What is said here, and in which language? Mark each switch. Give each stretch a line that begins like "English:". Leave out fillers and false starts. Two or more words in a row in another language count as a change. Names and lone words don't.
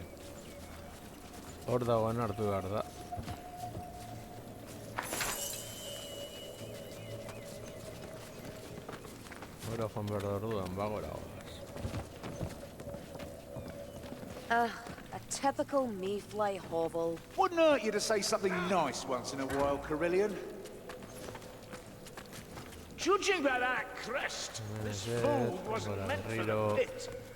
Basque: Hor dagoen hartu behar da. Gora joan behar da orduan, bagora goaz.
English: A typical mayfly hovel. Wouldn't hurt you to say something nice once in a while, Carillion. Judging by that crest, this food wasn't meant for the pit.